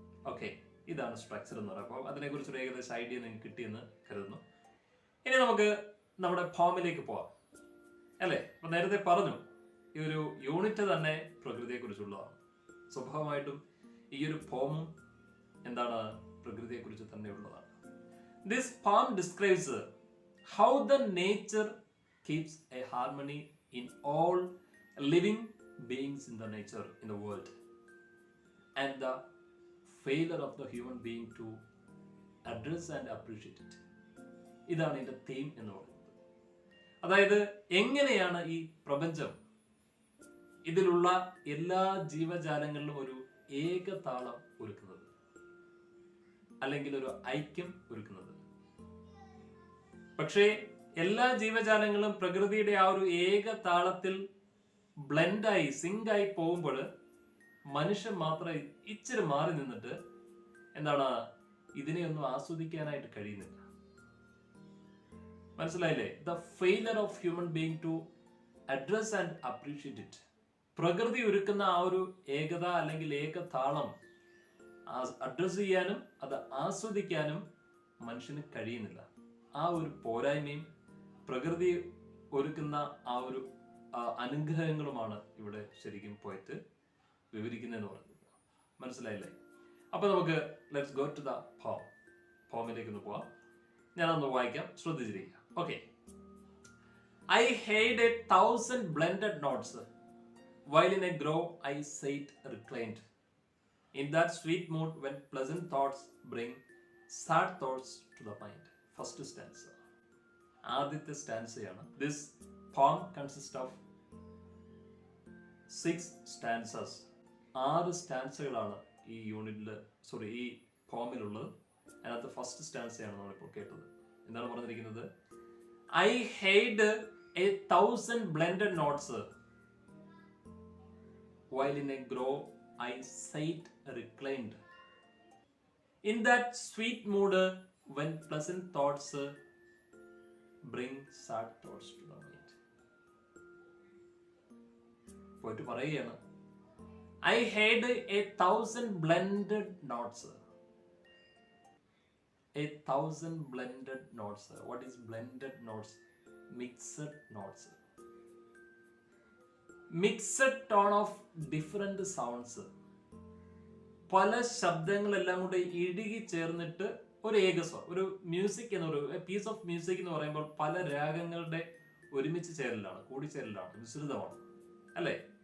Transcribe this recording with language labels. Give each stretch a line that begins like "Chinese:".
Malayalam: Okay, ഇതാണ് structure എന്ന് പറയുന്നത്. അപ്പോൾ അതിനെക്കുറിച്ചൊരു ഏകദേശം ഐഡിയ നിങ്ങൾക്ക് കിട്ടിയെന്ന് കരുതുന്നു. ഇനി നമുക്ക് നമ്മുടെ ഫോമിലേക്ക് പോവാം, അല്ലേ? അപ്പം നേരത്തെ പറഞ്ഞു, ഈ ഒരു യൂണിറ്റ് തന്നെ പ്രകൃതിയെക്കുറിച്ചുള്ളതാണ്. സ്വാഭാവികമായിട്ടും ഈ ഒരു ഫോമും എന്താണ്, പ്രകൃതിയെക്കുറിച്ച് തന്നെ ഉള്ളതാണ്.
English: This form describes how the nature keeps a harmony in all living beings in the nature, in the world, and the failure of the human being to address and appreciate it.
Malayalam: ഇതാണ് ഇതിന്റെ theme എന്ന് പറയുന്നത്. അതായത് എങ്ങനെയാണ് ഈ പ്രപഞ്ചം ഇതിലുള്ള എല്ലാ ജീവജാലങ്ങളിലും ഒരു ഏകതാളം ഒരുക്കുന്നത്, അല്ലെങ്കിൽ ഒരു ഐക്യം ഒരുക്കുന്നത്. പക്ഷേ എല്ലാ ജീവജാലങ്ങളും പ്രകൃതിയുടെ ആ ഒരു ഏകതാളത്തിൽ ബ്ലെൻഡായി സിങ്കായി പോകുമ്പോൾ മനുഷ്യൻ മാത്രം ഇച്ചിരി മാറി നിന്നിട്ട് എന്താണ്, ഇതിനെയൊന്നും ആസ്വദിക്കാനായിട്ട് കഴിയുന്നില്ല. മനസ്സിലായില്ലേ?
English: The failure of human being to address and appreciate it.
Malayalam: പ്രകൃതി ഒരുക്കുന്ന ആ ഒരു ഏകത അല്ലെങ്കിൽ ഏകതാളം അഡ്രസ് ചെയ്യാനും അത് ആസ്വദിക്കാനും മനുഷ്യന് കഴിയുന്നില്ല. ആ ഒരു പോരായ്മയും പ്രകൃതി ഒരുക്കുന്ന ആ ഒരു അനുഗ്രഹങ്ങളുമാണ് ഇവിടെ ശരിക്കും പോയിട്ട് വിവരിക്കുന്നതെന്ന് പറയുന്നത്. മനസ്സിലായില്ലേ? അപ്പൊ നമുക്ക്
English: let's go to the
Malayalam: ഫോമിലേക്ക് ഒന്ന് പോവാം. ഞാനൊന്ന് വായിക്കാം, ശ്രദ്ധിച്ചിരിക്കുക. Okay.
English: I heard 1,000 blended notes, while in a grove I sate reclined. In that sweet mood when pleasant thoughts bring sad thoughts to the mind. First stanza.
Malayalam: ആദ്യത്തെ സ്റ്റാൻസയാണ്.
English: This form consist of 6 stanzas.
Malayalam: 6 സ്റ്റാൻസകളാണ് ഈ ഈ ഫോമിലുള്ളത്. അതിനകത്ത് first സ്റ്റാൻസയാണ് നമ്മളിപ്പോൾ കേട്ടത്. എന്താണ് പറഞ്ഞിരിക്കുന്നത്? I heard 1,000 blended notes, while in a grove I sate reclined. In that sweet mood when pleasant thoughts bring sad thoughts to the mind. പോയിട്ട് പറയുകയാണ്,
English: I heard 1,000 blended notes. 1,000 blended notes. What is blended notes? Mixed notes. Mixed tone of different sounds.
Malayalam: പല ശബ്ദങ്ങളെല്ലാം കൂടെ ഇടുകി ചേർന്നിട്ട് ഒരു ഏകസ്വരം, ഒരു music എന്നൊരു piece of music എന്ന് പറയുമ്പോൾ പല രാഗങ്ങളുടെ ഒരുമിച്ച് ചേരലാണ്, കൂടിച്ചേരലാണ്, മിശ്രിതമാണ്, അല്ലേ?